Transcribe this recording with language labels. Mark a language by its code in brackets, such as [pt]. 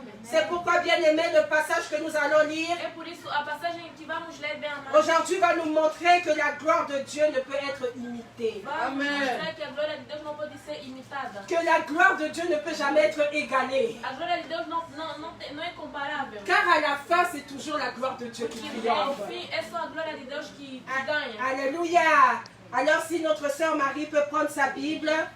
[fr] C'est pourquoi, bien-aimé, le passage que nous allons lire [pt] É por isso a passagem que vamos ler bem amado. [fr] aujourd'hui va nous montrer que la gloire de Dieu ne peut être imitée. [pt] Vamos [fr] Amen. [pt] mostrar que a glória de Deus não pode ser imitada. [fr] Que la gloire de Dieu ne peut jamais être égalée. [pt] A glória de Deus não é comparável. [fr] Car à la fin, c'est toujours la gloire de Dieu qui [pt] Porque ao [fr] triomphe. [pt] fim é só a glória de Deus que ganha. [fr] Alléluia. Alors si notre sœur Marie peut prendre sa Bible